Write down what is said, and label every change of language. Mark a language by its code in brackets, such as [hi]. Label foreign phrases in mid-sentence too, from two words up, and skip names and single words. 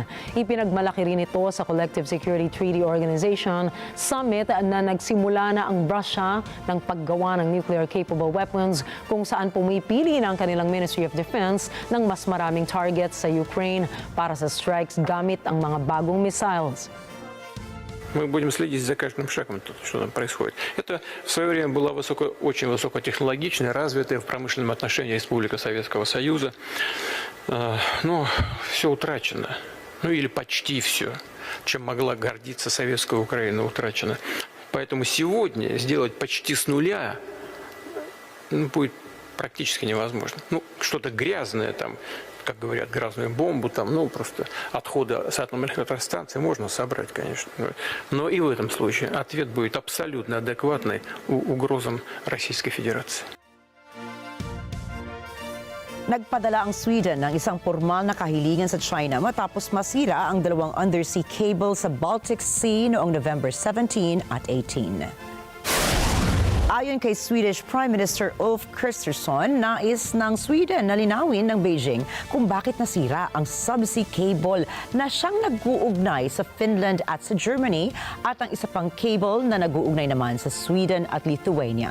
[tl] Ipinagmalaki rin ito sa Collective Security Treaty Organization summit na nagsimula na ang Russia ng paggawa ng [en] nuclear-capable weapons [tl] kung saan pumipili ng kanilang Ministry of Defense ng mas maraming targets sa Ukraine para sa strikes gamit ang mga bagong missiles. [ru] Мы будем следить за каждым шагом, что там происходит. Это в свое время была очень высокотехнологичная, развитая в промышленном отношении Республика Советского Союза. Но все утрачено. Ну или почти все. Чем могла гордиться советская Украина, утрачено. Поэтому сегодня сделать почти с нуля будет практически невозможно. Ну, что-то грязное там, как говорят, грязную бомбу, там, ну, просто отходы с атомной электростанции можно собрать, конечно. Но и в этом случае ответ будет абсолютно адекватный угрозам Российской Федерации. [tl] Nagpadala ang Sweden ng isang formal na kahilingan sa China matapos masira ang dalawang [en] undersea cable [tl] sa Baltic Sea noong November 17 at 18. Ayon kay [en] Swedish Prime Minister [tl] Ulf Kristersson, nais ng Sweden na linawin ng Beijing kung bakit nasira ang [en] subsea cable [tl] na siyang nag-uugnay sa Finland at sa Germany at ang isa pang cable na nag-uugnay naman sa Sweden at Lithuania.